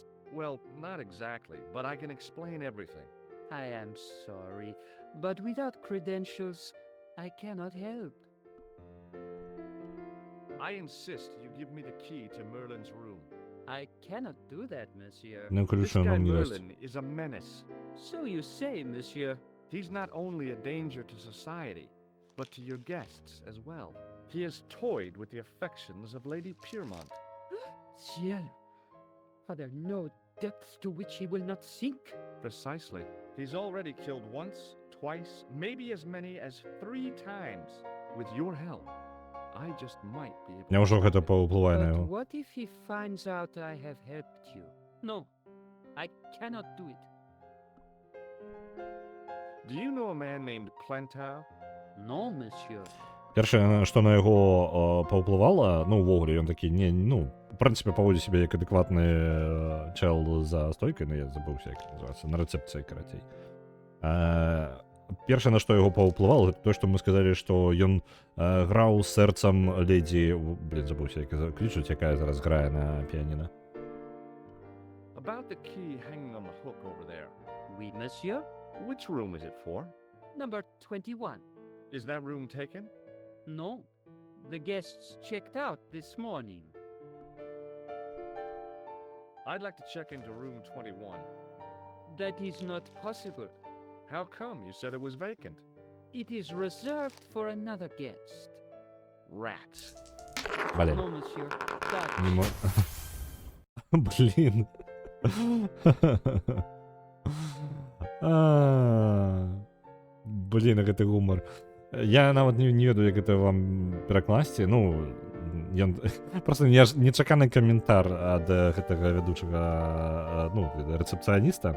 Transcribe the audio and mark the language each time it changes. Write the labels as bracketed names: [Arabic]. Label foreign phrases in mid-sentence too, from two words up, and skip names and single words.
[English] Well, not exactly, but I can explain everything. I am sorry, but without credentials, I cannot help. I insist you give me the key to Merlin's room. I cannot do that, monsieur. [Belarusian] Ну, [English] This [Belarusian] ключа [English] guy [Belarusian] нам не дасть. [English] Merlin is a menace. So you say, monsieur. He's not only a danger to society, but to your guests as well. He has toyed with the affections of Lady Piermont. Ciel, are there no depths to which he will not sink? Precisely. He's already killed once, twice, maybe as many as 3 times. With your help, I just might be able [Belarusian] Няўжо гэта [English] to... [Belarusian] паўплывае на [English] But [Belarusian] яго? [English] what if he finds out I have helped you? No, I cannot do it. Do you know a man named Plantow? No, monsieur. [Belarusian] Першае, што на яго паўплывала, ну, увогуле, ён такі, не, ну, в прынцыпе, паводзіць сябе як адэкватны чэл за стойкай, ну, я забыўся, як называецца, на рэцэпцыі, карацей. Першае, на што яго паўплывала, гэта то, што мы сказалі, што ён граў сэрцам ледзі, блин, забыўся, як клічуць, якая зараз грае на піяніна. [English] About the key hanging on the hook over there. [French] Oui, monsieur. [English] Which room is it for? Number 21. Is that room taken? No, the guests checked out this morning. I'd like to check into room 21. That is not possible. How come? You said it was vacant. It is reserved for another guest. Rats. [Belarusian] Блин. [English] No, monsieur. That [Belarusian] Не мо... Блин. Блин, гэты гумар. Я нават не ведаю, як гэта вам перакласці. Ну, ён... просто нечаканы каментар ад гэтага вядучага, ну, рэцэпцыяніста.